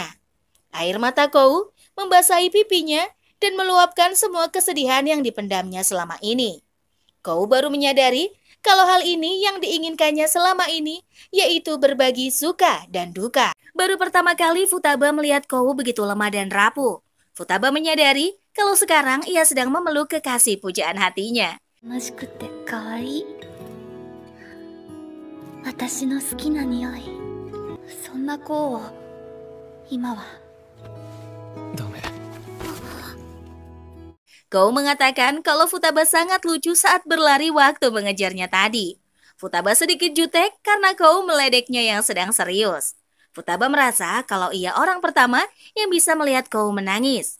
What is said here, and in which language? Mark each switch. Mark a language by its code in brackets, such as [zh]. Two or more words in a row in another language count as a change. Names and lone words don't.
[id] Air mata Kou membasahi pipinya dan meluapkan semua kesedihan yang dipendamnya selama ini. Kou baru menyadari kalau hal ini yang diinginkannya selama ini, yaitu berbagi suka dan duka. Baru pertama kali Futaba melihat Kou begitu lemah dan rapuh. Futaba menyadari kalau sekarang ia sedang memeluk kekasih pujaan hatinya. [ja] 楽しくて可愛い。私の好きな匂い。そんな子を今は。ダメ。 [id] Kou mengatakan kalau Futaba sangat lucu saat berlari waktu mengejarnya tadi. Futaba sedikit jutek karena Kou meledeknya yang sedang serius. Futaba merasa kalau ia orang pertama yang bisa melihat Kou menangis.